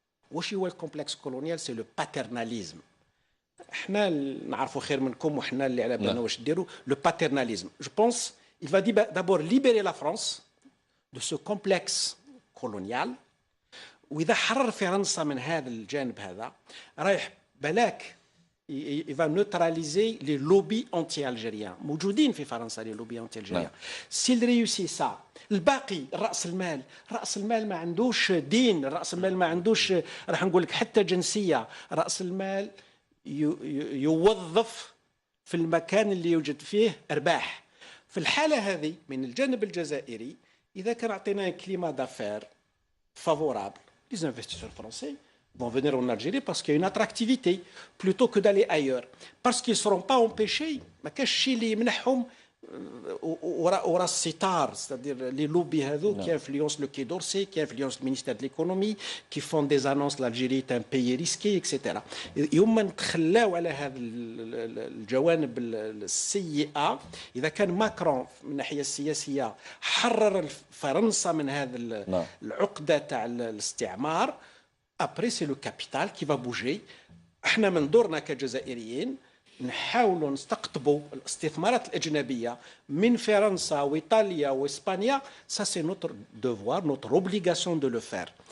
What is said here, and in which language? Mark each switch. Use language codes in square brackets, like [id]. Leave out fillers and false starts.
[ar] واش هو الكومبلكس كولونيال؟ [fr] سي لو باترناليزم. [ar] احنا نعرفوا خير منكم وحنا اللي على بالنا واش ديروا [fr] لو باترناليزم. جو بونس il va d'abord libérer la France de ce complexe colonial. [ar] واذا حرر فرنسا من هذا الجانب هذا رايح بلاك [fr] il va neutraliser les lobbies anti-algériens. [ar] موجودين في فرنسا [fr] les lobbies anti-algériens. s'il réussit ça [ar] الباقي رأس المال ما عندوش دين، رأس المال ما عندوش راح نقول لك حتى جنسية، رأس المال يوظف في المكان اللي يوجد فيه أرباح. في الحالة هذه من الجانب الجزائري إذا كان أعطينا [fr] كليما دافير favorable les investisseurs français vont venir en Algérie parce qu'il y a une attractivité plutôt que d'aller ailleurs parce qu'ils ne seront pas empêchés. [ar] ما كاش شي اللي يمنحهم وراء الستار [fr] c'est-à-dire les lobbies [ar] هذو [fr] qui influencent le Quai d'Orsay, qui influencent le ministère de l'économie, qui font des annonces l'Algérie est un pays risqué etc. [ar] يوم ما نتخلاو على هذا الجوانب السيئة إذا كان ماكرون من الناحية السياسية حرر فرنسا من هذا العقدة تاع الاستعمار [fr] après c'est le capital qui va bouger. [ar] احنا من دورنا كجزائريين نحاولوا نستقطبوا الاستثمارات الأجنبية من فرنسا وإيطاليا وإسبانيا. [fr] ça c'est notre devoir, notre obligation de le faire.